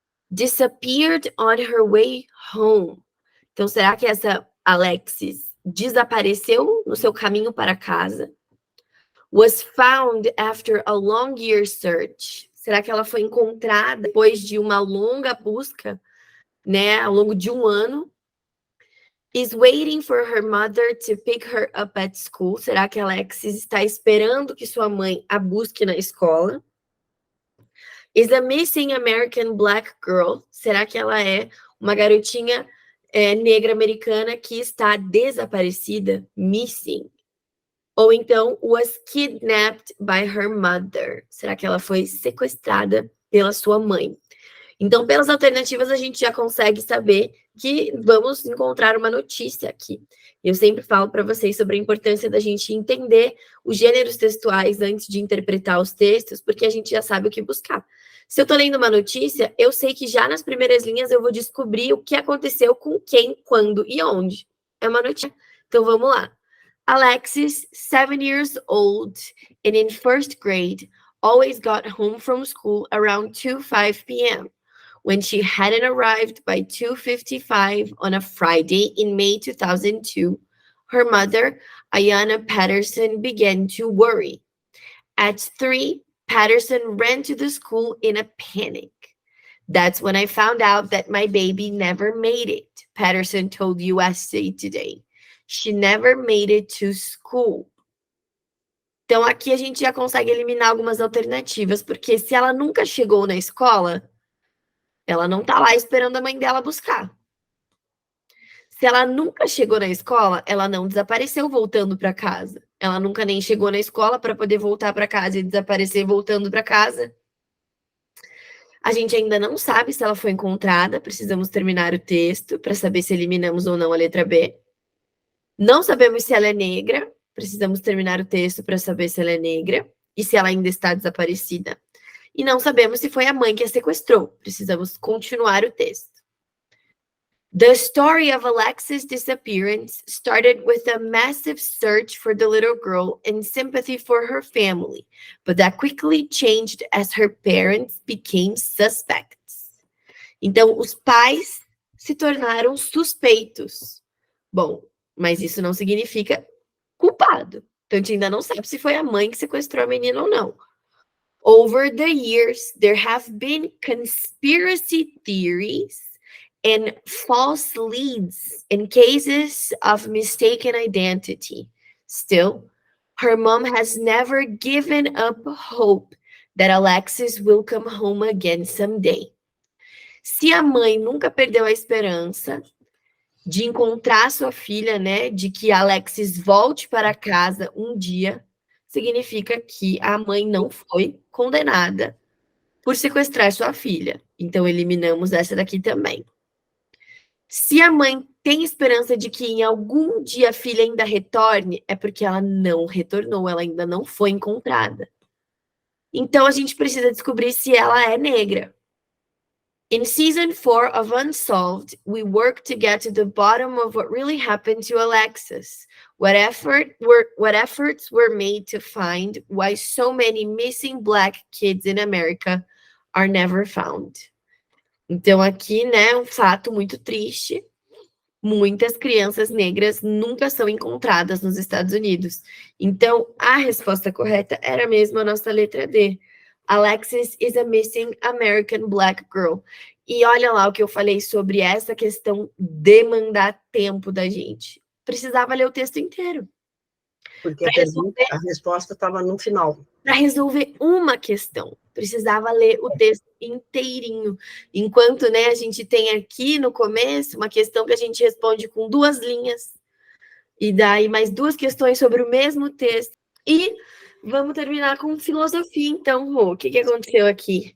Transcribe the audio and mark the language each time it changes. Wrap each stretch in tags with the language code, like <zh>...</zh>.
<en>Disappeared on her way home.</en> <pt>Então, será que essa Alexis desapareceu no seu caminho para casa?</pt> <en>Was found after a long year search.</en> <pt>Será que ela foi encontrada depois de uma longa busca, né, ao longo de um ano?</pt> <en>Is waiting for her mother to pick her up at school.</en> <pt>Será que a Alexis está esperando que sua mãe a busque na escola?</pt> <en>Is a missing American black girl.</en> <pt>Será que ela é uma garotinha negra americana que está desaparecida?</pt> <en>Missing.</en> <pt>Ou então,</pt> <en>was kidnapped by her mother.</en> <pt>Será que ela foi sequestrada pela sua mãe? Então, pelas alternativas, a gente já consegue saber que vamos encontrar uma notícia aqui. Eu sempre falo para vocês sobre a importância da gente entender os gêneros textuais antes de interpretar os textos, porque a gente já sabe o que buscar. Se eu estou lendo uma notícia, eu sei que já nas primeiras linhas eu vou descobrir o que aconteceu com quem, quando e onde. É uma notícia. Então, vamos lá.</pt> <en>Alexis, 7 years old and in first grade, always got home from school around 2:05 p.m. When she hadn't arrived by 2:55 on a Friday in May 2002, her mother, Ayanna Patterson, began to worry. At 3, Patterson ran to the school in a panic. That's when I found out that my baby never made it, Patterson told USA Today. She never made it to school.</en> <pt>Então, aqui a gente já consegue eliminar algumas alternativas, porque se ela nunca chegou na escola, ela não tá lá esperando a mãe dela buscar. Se ela nunca chegou na escola, ela não desapareceu voltando para casa. Ela nunca nem chegou na escola para poder voltar para casa e desaparecer voltando para casa. A gente ainda não sabe se ela foi encontrada, precisamos terminar o texto para saber se eliminamos ou não a letra B. Não sabemos se ela é negra, precisamos terminar o texto para saber se ela é negra e se ela ainda está desaparecida. E não sabemos se foi a mãe que a sequestrou, precisamos continuar o texto.</pt> <en>The story of Alexis' disappearance started with a massive search for the little girl and sympathy for her family, but that quickly changed as her parents became suspects.</en> <pt>Então, os pais se tornaram suspeitos. Bom, mas isso não significa culpado. Então, a gente ainda não sabe se foi a mãe que sequestrou a menina ou não.</pt> <en>Over the years, there have been conspiracy theories and false leads in cases of mistaken identity. Still, her mom has never given up hope that Alexis will come home again someday.</en> <pt>Se a mãe nunca perdeu a esperança de encontrar sua filha, né, de que Alexis volte para casa um dia, significa que a mãe não foi condenada por sequestrar sua filha. Então, eliminamos essa daqui também. Se a mãe tem esperança de que em algum dia a filha ainda retorne, é porque ela não retornou, ela ainda não foi encontrada. Então, a gente precisa descobrir se ela é negra.</pt> <en>In season 4 of Unsolved, we work to get to the bottom of what really happened to Alexis. What efforts were made to find why so many missing Black kids in America are never found.</en> <pt>Então, aqui, né, um fato muito triste. Muitas crianças negras nunca são encontradas nos Estados Unidos. Então, a resposta correta era mesmo a nossa letra D.</pt> <en>Alexis is a missing American Black girl.</en> <pt>E olha lá o que eu falei sobre essa questão de mandar tempo da gente. Precisava ler o texto inteiro. Porque a resposta estava no final. Para resolver uma questão, precisava ler o texto inteirinho. Enquanto, né, a gente tem aqui no começo uma questão que a gente responde com 2 linhas, e daí mais 2 questões sobre o mesmo texto. E vamos terminar com filosofia, então, Rô. O que aconteceu aqui?</pt>